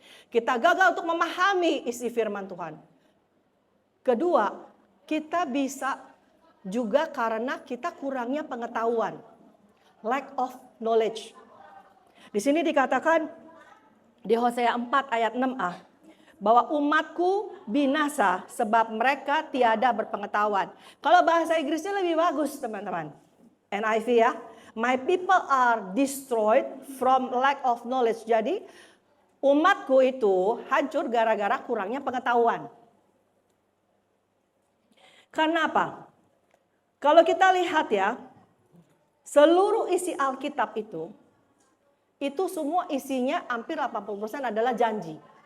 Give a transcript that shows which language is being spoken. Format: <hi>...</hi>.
<id>Kita gagal untuk memahami isi firman Tuhan. Kedua, kita bisa juga karena kita kurangnya pengetahuan.</id> <en>Lack of knowledge.</en> <id>Di sini dikatakan di Hosea 4 ayat 6a. Bahwa umatku binasa sebab mereka tiada berpengetahuan. Kalau bahasa Inggrisnya lebih bagus teman-teman. NIV ya.</id> <en>My people are destroyed from lack of knowledge.</en> <id>Jadi umatku itu hancur gara-gara kurangnya pengetahuan. Karena apa? Kalau kita lihat ya, seluruh isi Alkitab itu semua isinya hampir 80% adalah janji.</id>